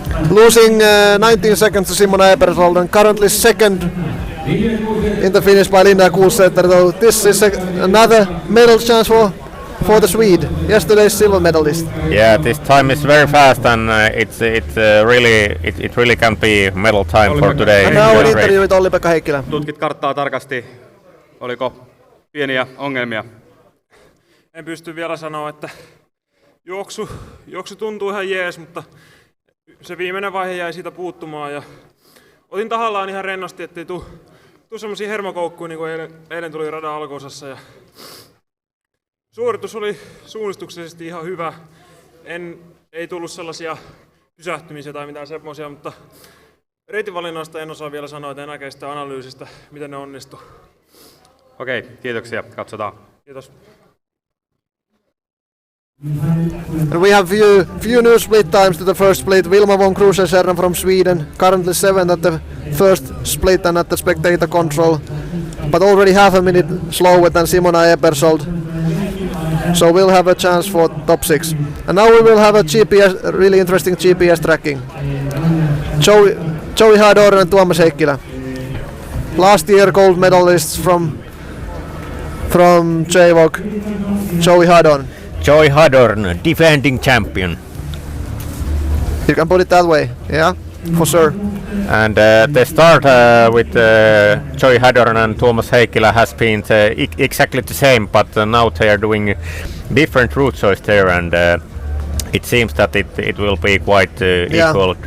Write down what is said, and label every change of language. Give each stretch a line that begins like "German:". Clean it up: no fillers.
English: Losing 19 seconds to Simona Ebersold, and currently second in the finish by Linnea Kuhlsäter. Though this is another medal chance for the Swede, yesterday's silver medalist. Yeah, this time is very fast, and it really can be medal time for today. And now an interview with Olli-Pekka Heikkilä.
Finnish: Tutkit karttaa tarkasti. Oliko pieniä ongelmia? En pysty vielä sanoa, että juoksu tuntuu ihan jees, mutta se viimeinen vaihe jäi siitä puuttumaan. Ja otin tahallaan ihan rennosti, ettei tuu semmosia hermokoukkuja, niin kuin eilen tuli radan alkuosassa. Ja suoritus oli suunnistuksellisesti ihan hyvä. Ei tullut sellaisia pysähtymisiä tai mitään semmoisia, mutta reitinvalinnasta en osaa vielä sanoa, että en näkee sitä analyysistä, miten ne onnistuu. Okei, kiitoksia. Katsotaan. Kiitos.
English: And we have few new split times to the first split. Wilma von Krusenstjerna from Sweden, currently 7th at the first split and at the spectator control, but already half a minute slower than Simona Ebersold. So we'll have a chance for top 6. And now we will have a really interesting GPS tracking. Joey Hador and Tuomas Heikkilä. Last year gold medalists from JWOC, Joey Hadorn. Joey Hadorn, defending champion. You can put it that way, yeah, for sure. And the start with Joey Hadron and Tuomas Heikkilä has been exactly the same, but now they are doing different route choice there, and it seems that it will be quite equal.